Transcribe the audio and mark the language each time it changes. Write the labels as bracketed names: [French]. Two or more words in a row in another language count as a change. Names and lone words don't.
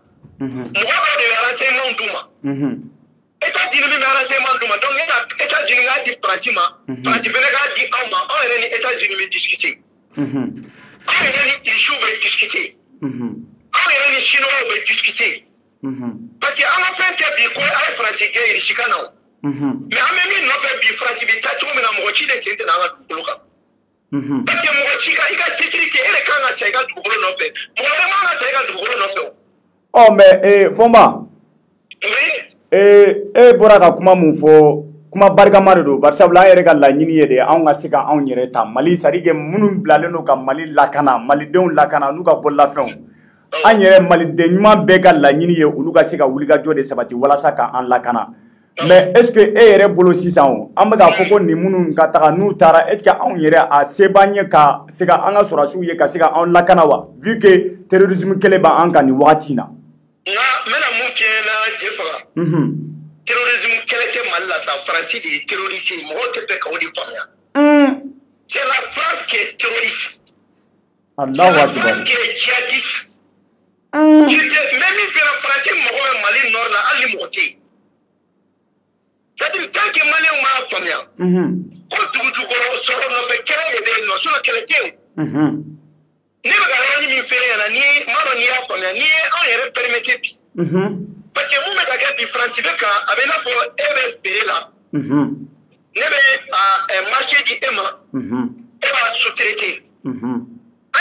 [Bambara] mɔgɔ dɔw de bɛ renseignement d'u ma États-Unis min bɛ renseignement d'u ma donc ne ka États-Unis k'a di faransi ma faransi fɛnɛ k'a di anw ma anw yɛrɛ ni États-Unis bɛ discuter anw yɛrɛ ni Irisiw bɛ discuter anw yɛrɛ ni Chinois bɛ discuter [French] parce que [Bambara] an ka fɛn tɛ bi ko a ye faransi gɛn Irisi kan na o mais an bɛ min nɔfɛ bi faransi bɛ taa cogo min na mɔgɔ ci de sen tɛ na an ka dugukolo kan [French] parce que [Bambara] mɔgɔ ci i ka sécurité e de kan ka ca i ka dugukolo nɔfɛ mɔgɔ wɛrɛ man ka ca i ka dugukolo nɔfɛ o mais Fɔnba e bɔra ka kuma mun fɔ kuma barikama de don barisabula an yɛrɛ ka laɲini ye de anw ka se ka anw yɛrɛ ta Mali [French] c'est à dire que [Bambara] minnu bilalen don ka Mali lakana malidenw lakana n'u ka bololafɛnw an yɛrɛ maliden ɲuman bɛɛ ka laɲini ye olu ka se ka wulikajɔ de sabati walasa ka an lakana [French] mais est ce que [Bambara] e yɛrɛ bolo sisan an bɛ k'a fɔ ko nin minnu ka taga n'u taara [French] est ce que [Bambara] anw yɛrɛ a se b'an ye ka se ka an ka sɔrɔdasiw ye ka se ka anw lakana wa [French] vu que terrorisme [Bambara] kɛlɛ b'an kan nin wagati in na. Nka n bɛna mun f'i ɲɛna Jefaga terrorisme kɛlɛ tɛ Mali la sa faransi de ye terroriste ye mɔgɔw tɛ bɛn k'o de faamuya [French] c'est la France qui est terroriste c'est la France qui est djihadiste même [Bambara] min fɛnɛ faransi mɔgɔ bɛ Mali nord la hali ni mɔgɔ tɛ yen [French] c'est-à-dire tant que [Bambara] maliyɛnw m'a faamuya ko dugujukɔrɔ sɔrɔ nɔfɛ kɛlɛ de bɛ yen nɔ sinon kɛlɛ tɛ yen ne bɛ ka yɔrɔnin min f'i ɲɛna ni m'a dɔn n'i y'a faamuya n'i ye anw yɛrɛ permettre bi [French] parce que [Bambara] mun bɛ ka kɛ bi faransi bɛ kan a bɛ i n'a fɔ e bɛ feere la ne bɛ marché di e ma e b'a sous-traiter an y'an ka